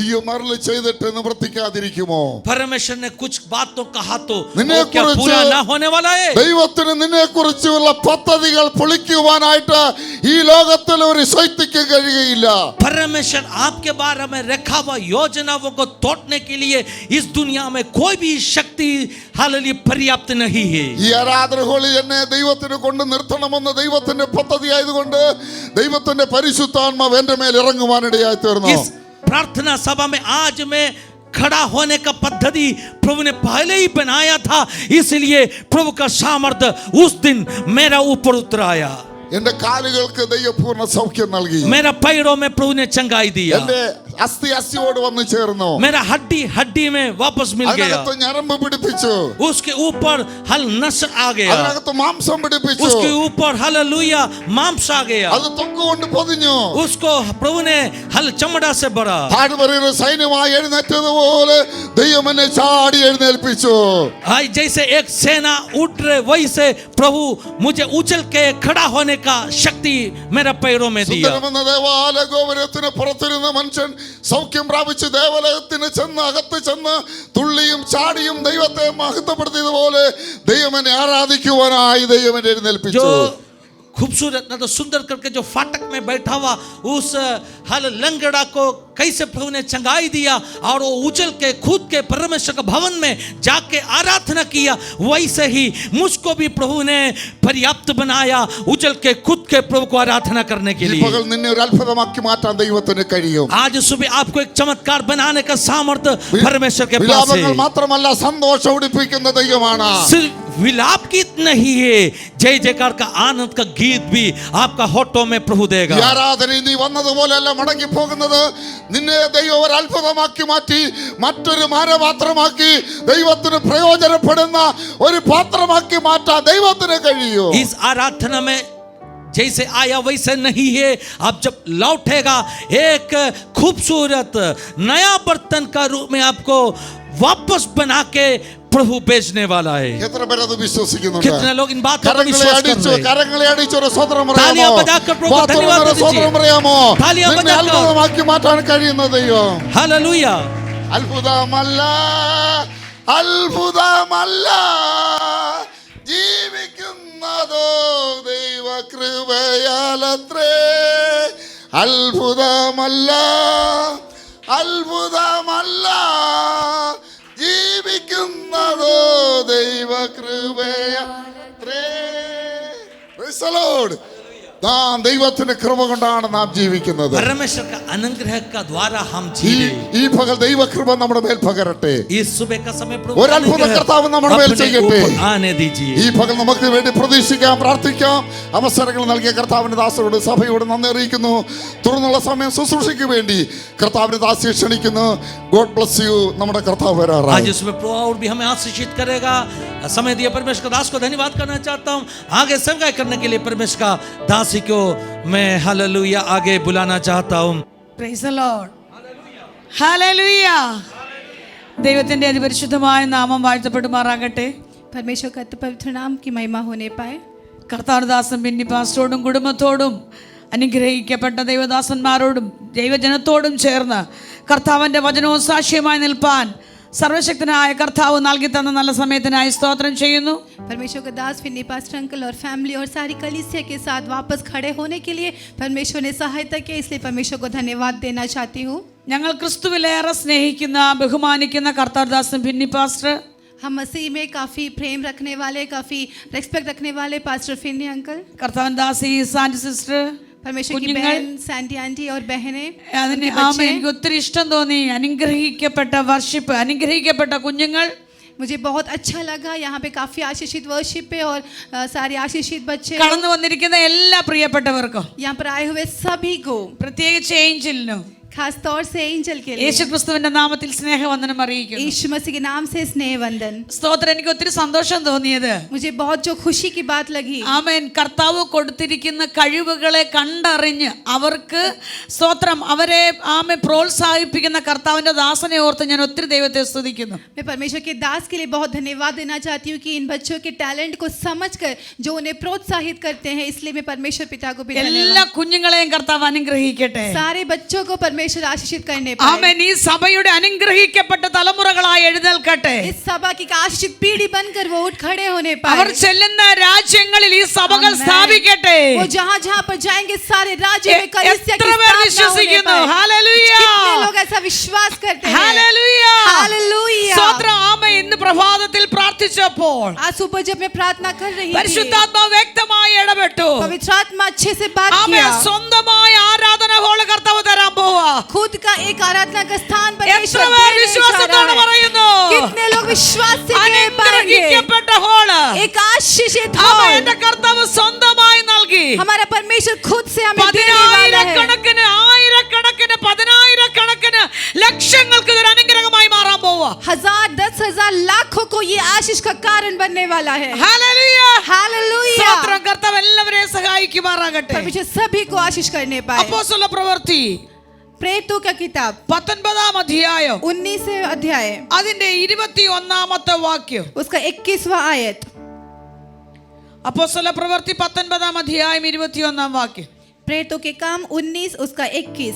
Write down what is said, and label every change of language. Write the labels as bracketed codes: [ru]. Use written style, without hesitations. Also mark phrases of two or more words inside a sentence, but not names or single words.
[hi] परमेश्वर ने कुछ बात तो कहा तो क्या पूरा ना होने वाला है? [ml] ദൈവത്തിന് നിന്നെക്കുറിച്ചുള്ള പദ്ധതികൾ പൊളിക്കുവാനായിട്ട് ഈ ലോകത്തിൽ ഒരു ശക്തിക്ക് കഴിയുകയില്ല. [hi] परमेश्वर आपके बारे में रखा हुआ योजनाओं को तोड़ने के लिए इस दुनिया में कोई भी शक्ति हालेलुया पर्याप्त नहीं है. [ml] ഈ ആരാധനകളിൽ എന്നെ ദൈവത്തിന് കൊണ്ട് നിർത്തണമെന്ന് ദൈവത്തിന്റെ പദ്ധതി ആയതുകൊണ്ട് ദൈവത്തിന്റെ പരിശുദ്ധാത്മാവ് എൻ്റെ മേൽ ഇറങ്ങുവാനിടയായി തീർന്നു. [hi] इस प्रार्थना सभा में आज मैं खड़ा होने का पद्धति प्रभु ने पहले ही बनाया था, इसलिए प्रभु का सामर्थ्य उस दिन मेरा ऊपर उतर आया. [ml] എന്റെ കാലുകൾക്ക് ദൈവപൂർണ്ണ സൗഖ്യം നൽകി. [hi] मेरा पैरों में प्रभु ने चंगाई दिया. [ml] എന്റെ അസ്ഥിയോട് വന്നു ചേർന്നു. [hi] मेरा हड्डी में वापस मिल गया. [ml] അതിനകത്ത് ഞരമ്പ് പിടിപ്പിച്ചു. [hi] उसके ऊपर हल नस आ गया. [ml] അതിനകത്ത് മാംസം പിടിപ്പിച്ചു. [hi] उसके ऊपर हालेलुया मांस आ गया. [ml] അത് തൊക്കുകൊണ്ട് പൊതിഞ്ഞു. [hi] उसको प्रभु ने हल चमड़ा से भरा. [ml] താഴ്വരയിൽ സൈന്യമായി എഴുന്നേറ്റതുപോലെ ദൈവം എന്നെ ചാടി എഴുന്നേൽപ്പിച്ചു. [hi] आज जैसे एक सेना उठ रहे वैसे प्रभु मुझे उछल के खड़ा होने का शक्ति मेरा पैरों में दिया. [ml] സുന്ദരമെന്ന ദേവാലയ ഗോപുരത്തിന് പുറത്തിരുന്ന മനുഷ്യൻ സൗഖ്യം പ്രാപിച്ച് ദേവാലയത്തിന് ചെന്ന് അകത്ത് ചെന്ന് തുള്ളിയും ചാടിയും ദൈവത്തെ മഹത്വപ്പെടുത്തിയതുപോലെ ദൈവം എന്നെ ആരാധിക്കുവാനായി ദൈവം എന്നെ എഴുന്നേൽപ്പിച്ചു. [hi] खूबसूरत ना तो सुंदर करके जो फाटक में बैठा हुआ उस हल लंगड़ा को कैसे प्रभु ने चंगाई दिया और वो उछल के खुद के परमेश्वर के भवन में जाके आराधना किया, वैसे ही मुझको भी प्रभु ने पर्याप्त बनाया उछल के खुद के प्रभु को आराधना करने के लिए. [ml] പകൽ നിന്നെ ഒരു അത്ഭുതമാക്കി മാറ്റാൻ ദൈവത്തിന് കഴിയും. [hi] आज सुबह आपको एक चमत्कार बनाने का सामर्थ्य परमेश्वर के पास [ml] വിലാപങ്ങൾ [hi] है. [ml] മാത്രമല്ല സന്തോഷം ഉടിപ്പിക്കുന്ന ദൈവമാണ്. [hi] सिर्फ विलाप गीत नहीं है, जय जयकार का आनंद का गीत भी आपका होठों में प्रभु देगा. [ml] ഈ ആരാധനയിൽ നീ വന്നതുപോലെയല്ല മടങ്ങി പോകുന്നത്. നിന്നെ ദൈവം ഒരു അത്ഭുതമാക്കി മാറ്റി മറ്റൊരു മാനപാത്രമാക്കി ദൈവത്തിന് പ്രയോജനപ്പെടുന്ന ഒരു പാത്രമാക്കി മാറ്റാൻ ദൈവത്തിന് കഴിയും. [hi] इस आराधना में जैसे आया वैसे नहीं है, आप जब लौटेगा एक खूबसूरत नया बर्तन का रूप में आपको वापस बना के प्रभु भेजने वाला है. [ml] എത്ര പേരത് വിശ്വസിക്കുന്നുണ്ട്? [hi] कितने लोग इन बातों पर [ml] കരങ്ങളെ [hi] विश्वास कर [ml] അടിച്ചു [hi] रहे हैं? [ml] കരങ്ങളെ അടിച്ചു ഒരു സ്വതന്ത്രം [hi] तालियां [ml] പറയാമോ? [hi] बजाकर प्रभु को धन्यवाद दीजिए. [ml] സ്വതന്ത്രം പറയാമോ? [hi] तालियां [ml] നിന്നെ [hi] बजाकर [ml] അത്ഭുതമാക്കി മാറ്റാൻ കഴിയുന്ന ദൈവം. [hi] हालेलुया. [ml] അത്ഭുതമല്ല അത്ഭുതമല്ല ജീവിക്കുന്നതോ ദൈവകൃപയാലത്രേ. അത്ഭുതമല്ല അത്ഭുതമല്ല ജീവിക്കുന്നതോ ദൈവകൃപയാലത്രേ. [en] Praise the Lord. [ml] നാം ദൈവത്തിന്റെ കൃപ കൊണ്ടാണ് നാം ജീവിക്കുന്നത്. [hi] परमेश्वर का अनुग्रह का द्वारा हम जीवे. [ml] ഈ പകൽ ദൈവകൃപ നമ്മുടെ മേൽ പകരട്ടെ. [hi] इस सुबह का समय प्रभु [ml] ഒരു അത്ഭുത കർത്താവ് നമ്മുടെ മേൽ ചെയ്യട്ടെ. [hi] आने दीजिए. [ml] ഈ പകൽ നമുക്ക് വേണ്ടി പ്രതീക്ഷിക്കാം, പ്രാർത്ഥിക്കാം. അവസരങ്ങൾ നൽകിയ കർത്താവിന്റെ ദാസരോട് സഭയോട് നന്ദി അറിയിക്കുന്നു. തുടർന്നുള്ള സമയം ശുശ്രൂഷയ്ക്ക് വേണ്ടി കർത്താവിന്റെ ദാസിയെ ക്ഷണിക്കുന്നു. [en] God bless you. [ml] നമ്മുടെ കർത്താവ് വരാറായി. [hi] आज इसमें प्रभु और भी हमें आशीषित करेगा. समय दिया परमेश्वर का दास को धन्यवाद करना चाहता हूँ. आगे सेवकाई करने के लिए परमेश्वर का दासी को मैं हालेलुया आगे बुलाना चाहता हूँ. [en] Praise the Lord. Hallelujah. [ml] ദൈവത്തിന്റെ അതിപരിശുദ്ധമായ നാമം വാഴ്ത്തപ്പെടുമാറാകട്ടെ. [hi] परमेश्वर का पवित्र नाम की महिमा होने पाए. [ml] കർത്താവദാസൻ ബെന്നി പാസ്റ്ററോടും കുടുംബത്തോടും അനുഗ്രഹിക്കപ്പെട്ട ദൈവദാസന്മാരോടും ദൈവജനത്തോടും ചേർന്ന് കർത്താവിൻ്റെ വചനവും സാക്ഷ്യമായി നിൽപ്പാൻ സർവശക്തനായ കർത്താവ് നൽകി തന്ന നല്ല സമയത്തിനായി സ്തോത്രം ചെയ്യുന്നു. [hi] परमेश्वर का दास फिन्नी [en] pastor uncle [hi] और फैमिली और सारी कलीसिया के साथ वापस खड़े होने के लिए परमेश्वर ने सहायता की, इसलिए परमेश्वर को धन्यवाद देना चाहती हूँ. [ml] ഞങ്ങൾ ക്രിസ്തുവിലേറെ സ്നേഹിക്കുന്ന ബഹുമാനിക്കുന്ന കർത്താവദാസൻ ബെന്നി പാസ്റ്റർ, [hi] हम मसीह में काफ़ी प्रेम रखने वाले, काफ़ी रेस्पेक्ट रखने वाले पास्टर फिन्नी अंकल, [ml] കർത്താവൻ ദാസി സാൻഡി സിസ്റ്റർ, [hi] परमेश्वर की [ml] कुഞ്ഞുങ്ങൾ, [hi] बहन सैंटी आंटी और बहनें, [ml] അതിന് [hi] उनके [ml] ആമേൻ [hi] बच्चे। [ml] എനിക്ക് ഒത്തിരി ഇഷ്ടം തോന്നി. അനുഗ്രഹിക്കപ്പെട്ട വർഷിപ്പ്, അനുഗ്രഹിക്കപ്പെട്ട കുഞ്ഞുങ്ങൾ. [hi] मुझे बहुत अच्छा लगा, यहाँ पे काफ़ी आशीषित वर्शिप पे और सारे आशीषित बच्चे, [ml] കടന്നു വന്നിരിക്കുന്ന എല്ലാ പ്രിയപ്പെട്ടവർക്കും, [hi] यहाँ पर आए हुए सभी को, [ml] പ്രത്യേകിച്ച് ഏഞ്ചലിനും [hi] खास तौर से एंजल के लिए [ml] യേശുക്രിസ്തുവിന്റെ നാമത്തിൽ സ്നേഹവന്ദനം അറിയിക്കുന്നു. [hi] यीशु मसीह के नाम से स्नेह वंदन। [ml] സ്തോത്രം. എനിക്ക് ഒത്തിരി സന്തോഷം തോന്നിയത്, [hi] मुझे बहुत जो खुशी की बात लगी, [ml] ആമേൻ, കർത്താവ് കൊടുത്തിരിക്കുന്ന കഴിവുകളെ കണ്ടറിഞ്ഞ് അവർക്ക് സ്തോത്രം അവരെ ആമേൻ പ്രോത്സാഹിപ്പിക്കുന്ന കർത്താവിന്റെ ദാസനെ ഓർത്ത് ഞാൻ ഒത്തിരി ദൈവത്തെ സ്തുതിക്കുന്നു. [hi] मैं परमेश्वर के दास के लिए बहुत धन्यवाद देना चाहती हूँ कि इन बच्चों के टैलेंट को समझकर जो उन्हें प्रोत्साहित करते हैं, इसलिए मैं परमेश्वर पिता को भी [ml] എല്ലാ [hi] धन्यवाद। [ml] കുഞ്ഞുങ്ങളെയും കർത്താവ് അനുഗ്രഹിക്കട്ടെ. [hi] सारे बच्चों को परमेश्वर आशीषित करने [ml] ആമേൻ. ഈ സഭയുടെ അനുഗ്രഹിക്കപ്പെട്ട തലമുറകളായി എഴുന്നേൽക്കട്ടെ. [hi] इस सभा की आशीषित पीढ़ी बनकर वो उठ खड़े होने [ml] അവർ [hi] पाए। [ml] ചെല്ലുന്ന രാജ്യങ്ങളിൽ ഈ സഭകൾ [hi] आमेन। [ml] സ്ഥാപിക്കട്ടെ. [hi] वो जहाँ जहाँ पर जाएंगे सारे राज्य में कलीसिया की [ml] എത്ര പേർ [hi] स्थापना होने [ml] വിശ്വസിക്കുന്നു? [hi] पाए। [ml] ഹല്ലേലൂയ. [hi] कितने लोग ऐसा विश्वास करते हैं? [ml] ഹല്ലേലൂയ. [hi] हालेलुया। [ml] സ്തോത്രം. ആമേൻ. ഇന്ന് പ്രഭാതത്തിൽ പ്രാർത്ഥിച്ചപ്പോൾ [hi] आज सुबह जब मैं प्रार्थना कर रही थी, [ml] പരിശുദ്ധാത്മാവ് വ്യക്തമായി ഇടപെട്ടു. [hi] पवित्र आत्मा अच्छे से बात [ml] ആമേൻ. [hi] किया। [ml] സ്വന്തമായ ആരാധന ഹോള് കർത്താവ് തരാൻ പോവാ. [hi] खुद का एक आराधना का स्थान [ml] എത്ര [hi] परमेश्वर [ml] പേർ [hi] देने जा [ml] വിശ്വാസത്തോടെ [hi] रहा है। [ml] പറയുന്നു? [hi] कितने लोग विश्वास से कह पाएंगे? [ml] അനുഗ്രഹിക്കപ്പെട്ട ഹോള് [hi] एक आशीषित [ml] ആമേൻ. [hi] हॉल [ml] എന്റെ കർത്താവ് സ്വന്തമായി നൽകി. [hi] हमारा परमेश्वर खुद से हमें देने वाला है। [ml] പതിനായിരക്കണക്കിന് ആയിരക്കണക്കിന് പതിനായിരക്കണക്കിന് ലക്ഷങ്ങൾക്ക് ഇതൊരു അനുഗ്രഹമായി മാറാൻ പോവാ. [hi] 1000 10,000 लाखों को ये आशीष का कारण बनने वाला है। [ml] ഹല്ലേലൂയ. [hi] हालेलुया। [ml] സ്തോത്രം. കർത്താവ് എല്ലാവരെയും സഹായിക്കുമാറാകട്ടെ. [hi] परमेश्वर सभी को आशीष करने पाए। [ml] അപ്പോസ്തല പ്രവൃത്തി [hi] प्रेरितों का किताब [ml] 19 അധ്യായം [hi] 19 अध्याय [ml] അതിന്റെ 21 വാക്യം. [hi] उसका 21वां आयत। [ml] അപ്പോസ്തല പ്രവൃത്തി 19 അധ്യായം 21 വാക്യം. [hi] प्रेरितों के काम 19 उसका 21।